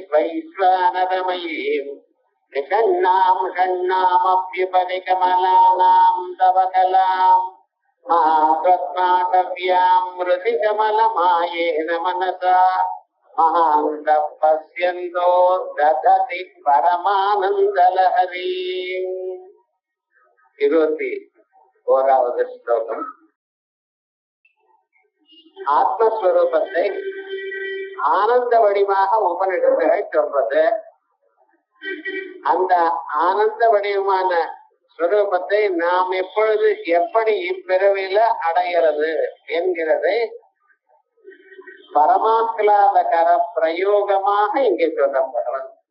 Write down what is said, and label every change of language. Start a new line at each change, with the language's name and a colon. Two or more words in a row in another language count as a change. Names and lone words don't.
Sanskrit: वैश्वानरमयीं निषण्णां षण्णामभ्युपरिकमलानां तव कलां महात्माटव्यां मृतिकमलमायेन मनसा महान्तः पश्यन्तो दधति परमानन्दलहरीम्.
Tamil: 21வது ஸ்லோகம். ஆத்மஸ்வரூபத்தை ஆனந்த வடிவாக உபனிஷத்துகள் சொல்றது. அந்த ஆனந்த வடிவமான ஸ்வரூபத்தை நாம் எப்பொழுது எப்படி இப்பிறவில அடைகிறது என்கிறது பரமாத்லாதகர பிரயோகமாக இங்கே சொல்லப்படுறது.